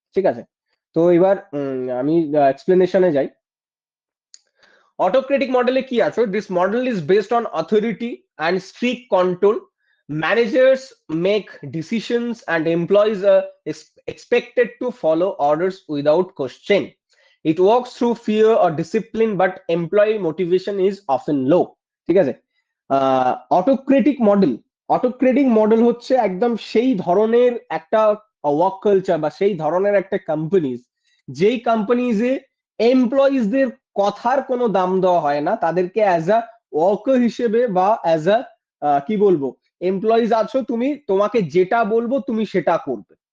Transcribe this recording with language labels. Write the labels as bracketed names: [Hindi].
[Bangla] ঠিক আছে, তো এবার আমি এক্সপ্লেনেশনে যাই। অটোক্রেটিক মডেলে কি আছে, [English] This model is based on authority and strict control, managers make decisions and employees are expected to follow orders without question. It works through fear or discipline, but employee motivation is often low. [Bangla] ঠিক আছে, autocratic model, autocratic model হচ্ছে একদম সেই ধরনের একটা work culture, বা সেই ধরনের একটা কোম্পানিজ, যেই কোম্পানিজে এমপ্লয়িজদের কথার কোনো দাম দেওয়া হয় না, তাদেরকে [English] as a worker [Bangla] হিসেবে, বা অ্যাজ আ কি বলবো, এমপ্লয়িজ আছো তুমি, তোমাকে যেটা বলবো তুমি সেটা করবে।